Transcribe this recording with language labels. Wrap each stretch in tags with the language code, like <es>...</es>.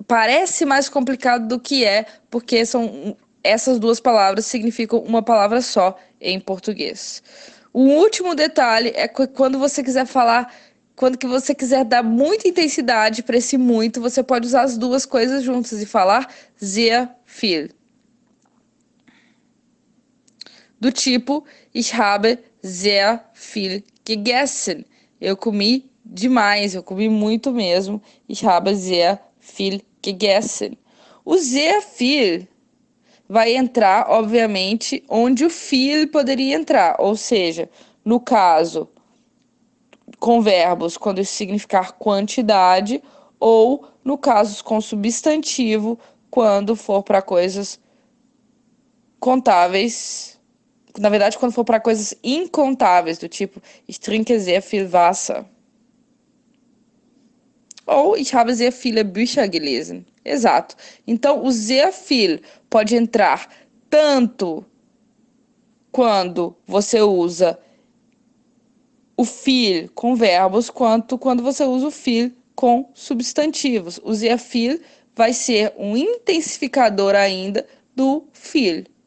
<pt>Parece mais complicado do que é, porque essas duas palavras significam uma palavra só em português. O último detalhe é que quando você quiser falar... Quando que você quiser dar muita intensidade para esse muito, você pode usar as duas coisas juntas e falar</pt> <de>sehr viel.</de> <pt>Do tipo,</pt> <de>ich habe sehr viel gegessen.</de> <pt>Eu comi demais, eu comi muito mesmo.</pt> <de>Ich habe sehr viel gegessen.</de> <pt>O sehr viel vai entrar, obviamente, onde o viel poderia entrar. Ou seja, no caso, com verbos, quando isso significar quantidade, ou no caso com substantivo, quando for para coisas contáveis. Na verdade, quando for para coisas incontáveis, do tipo,</pt> <de>ich trinke sehr viel Wasser.</de> <pt>Ou</pt> <de>ich habe sehr viele Bücher gelesen.</de> <pt>Exato. Então, o sehr viel pode entrar tanto quando você usa o viel com verbos, quanto quando você usa o viel com substantivos. O sehr viel vai ser um intensificador ainda do viel.</pt>